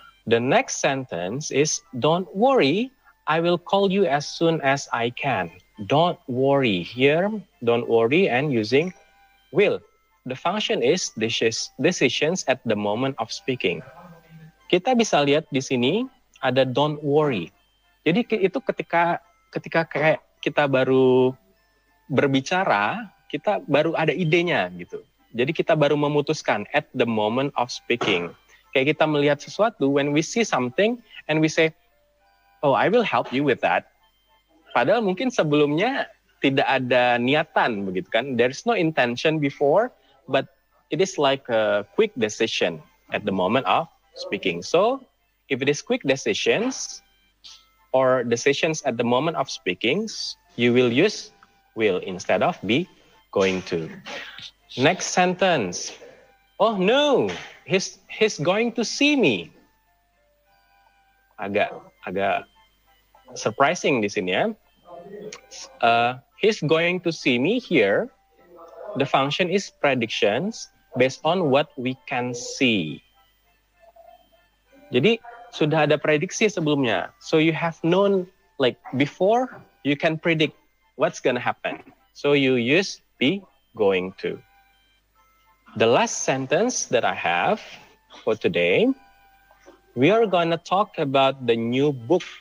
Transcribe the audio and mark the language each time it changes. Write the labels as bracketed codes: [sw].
[en] The next sentence is, don't worry, I will call you as soon as I can. Don't worry. Here, don't worry and using will. The function is decisions at the moment of speaking. [id] Kita bisa lihat di sini ada [en] don't worry. [id] Jadi itu ketika kayak kita baru berbicara, kita baru ada idenya gitu. Jadi kita baru memutuskan [en] at the moment of speaking. [id] Kayak kita melihat sesuatu, [en] when we see something and we say, oh, I will help you with that. [id] Padahal mungkin sebelumnya tidak ada niatan begitu kan. [en] There's no intention before, but it is like a quick decision at the moment of speaking. So, if it is quick decisions or decisions at the moment of speaking, you will use will instead of be going to. Next sentence. Oh no, he's going to see me. [id] Agak surprising di sini ya. [en] He's going to see me here. The function is predictions based on what we can see. [id] Jadi sudah ada prediksi sebelumnya. [en] So you have known like before you can predict what's gonna happen. So you use be going to. The last sentence that I have for today, we are gonna talk about the new book.